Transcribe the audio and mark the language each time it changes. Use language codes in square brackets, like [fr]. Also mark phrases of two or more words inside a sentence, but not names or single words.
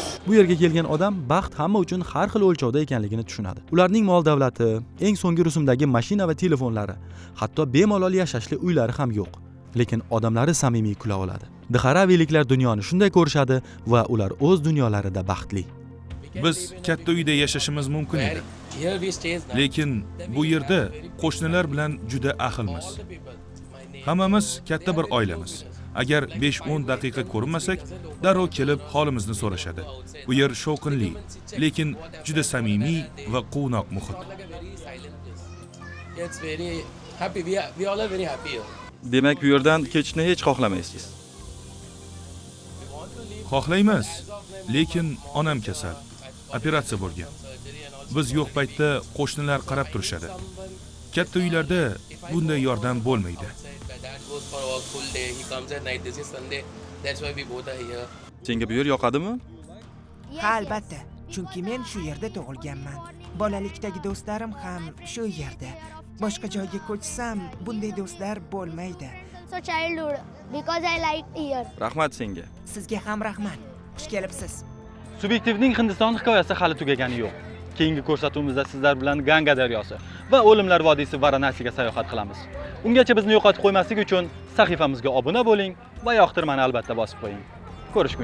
[uz] Bu yerga kelgan odam baxt hamma uchun har xil o'lchovda ekanligini tushunadi. Ularning mol davlati, eng so'nggi rusumdagi mashina va telefonlari, hatto bemalol yashashli uylari ham yo'q. lekin odamlari samimiy kula oladi. Dixaraviliklar dunyoni shunday ko'rishadi va ular o'z dunyolarida baxtli. Biz katta uyda yashashimiz mumkin edi. [en] Here we stay now. [uz] Lekin bu yerda qo'shnilar bilan juda ahilmiz. Hammamiz katta bir oilamiz. Agar 5-10 daqiqa ko'rinmasak, darrov kelib holimizni so'rashadi. Bu yer shovqinli, lekin juda samimiy va quvnoq muhit. [en] It's very happy. We all are very happy here. [uz] Demak, bu yerdan ketishni hech xohlamaysiz. Xohlaymiz, lekin onam kasal. Operatsiya bo'lgan. Biz yo'q paytda qo'shnilar qarab turishadi. Katta uylarda bunday yordam bo'lmaydi. [en] My dad goes for work full day. He comes at night. This is Sunday. That's why we both are here. [uz] Senga bu yer yoqadimi? Ha, albatta, chunki men shu yerda tug'ilganman. Bolalikdagi do'stlarim ham shu yerda. Boshqa joyga ko'chsam, bunday do'stlar bo'lmaydi. [en] So childhood, because I like here. [uz] Rahmat senga. Sizga ham rahmat. Xush kelibsiz. Subyektivning Hindiston hikoyasi hali tugagani yo'q. Keyingi ko'rsatuvimizda sizlar bilan Ganga daryosi va O'limlar vodiysi Varanasiga sayohat qilamiz. Ungacha bizni yo'qotib qo'ymaslik uchun sahifamizga obuna bo'ling va yoqtirmani albatta bosib qo'ying.